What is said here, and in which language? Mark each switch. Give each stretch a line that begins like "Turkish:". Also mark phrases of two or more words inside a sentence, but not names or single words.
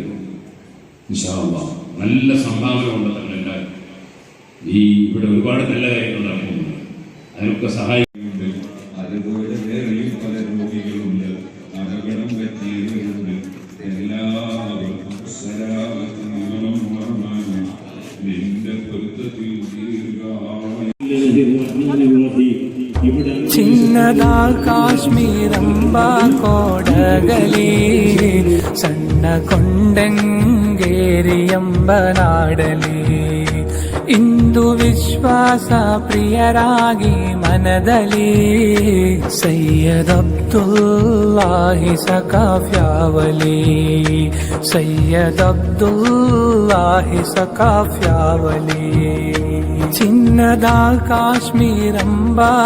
Arabic: إن شاء الله
Malayalam: നല്ല സംഭാവന ഉണ്ടെന്ന് എല്ലാവരും ഈ ഇവിടെ ഒരുപാട് നല്ല കാര്യങ്ങൾ നടക്കുന്നുണ്ട്. അതിനൊക്കെ സഹായിക്കുന്നുണ്ട്. അതുപോലെ വേറെയും പല രോഗികളുണ്ട്, അപകടം പറ്റിയവരുണ്ട്. എല്ലാവർക്കും നിന്റെ പൊരുത്തത്തിൽ
Kannada: ಚಿನ್ನದ ಕಾಶ್ಮೀರಂಬ ಸಣ್ಣ ಕೊಂಡಂಗೇರಿಯಂಬ ನಾಡಲಿ ಇಂದು ವಿಶ್ವಾಸ ಪ್ರಿಯರಾಗಿ ಮನದಲ್ಲಿ ಸೈಯದ್ ಅಬ್ದುಲ್ಲಾಹಿ ಸಕಾಫ್ಯಾವಲಿ ಸೈಯದ್ ಅಬ್ದುಲ್ಲಾಹಿ ಸಕಾಫ್ಯಾವಲಿ ಚಿನ್ನದ ಕಾಶ್ಮೀರಂಬ